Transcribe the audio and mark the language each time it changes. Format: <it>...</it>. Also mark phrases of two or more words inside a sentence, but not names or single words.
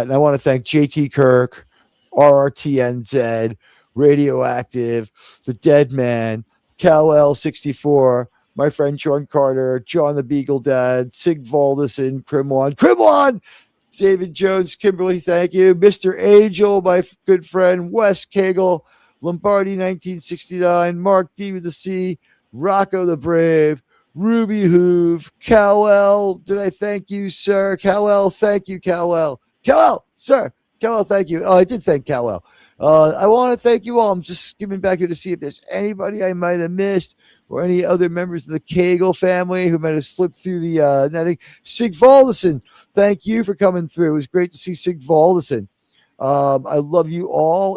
<en>And I want to thank JT Kirk, RRTNZ, Radioactive, The Dead Man, Cal L64, my friend Sean Carter, John the Beagle Dad, Sig Valdison, Crimwan, David Jones, Kimberly, thank you. Mr. Angel, my good friend, Wes Cagle, Lombardi 1969, Mark D with the C, Rocco the Brave, Ruby Hoove, Cal-El. Did I thank you, sir? Cal-El, thank you, Cal-El. Cal-El, sir. Cal-El, thank you. Oh, I did thank Cal-El. I want to thank you all. I'm just skimming back here to see if there's anybody I might have missed, or any other members of the Cagle family who might have slipped through the netting. Sig Valdison, thank you for coming through. It was great to see Sig Valdison. I love you all.</en>